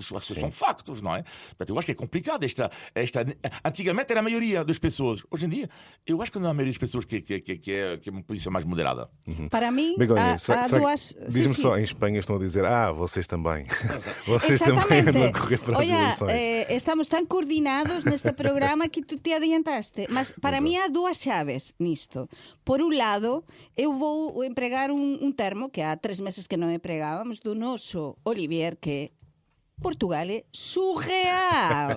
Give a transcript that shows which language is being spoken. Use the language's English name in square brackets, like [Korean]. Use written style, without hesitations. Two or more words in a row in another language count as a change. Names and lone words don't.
[Portuguese] Isso são factos, não é? Portanto, eu acho que é complicado. Antigamente era a maioria das pessoas. Hoje em dia, eu acho que não é a maioria das pessoas que é uma posição mais moderada. Para mim, Begonha, há duas... Diz-me só, em Espanha estão a dizer, vocês também. Vocês também andam a correr para as eleições. [Galician] Estamos tan coordinados neste programa que tu te adiantaste. Mas para mí há dúas chaves nisto. Por un lado, eu vou empregar un termo que há 3 meses que non empregábamos do noso Olivier, que Portugal é surreal.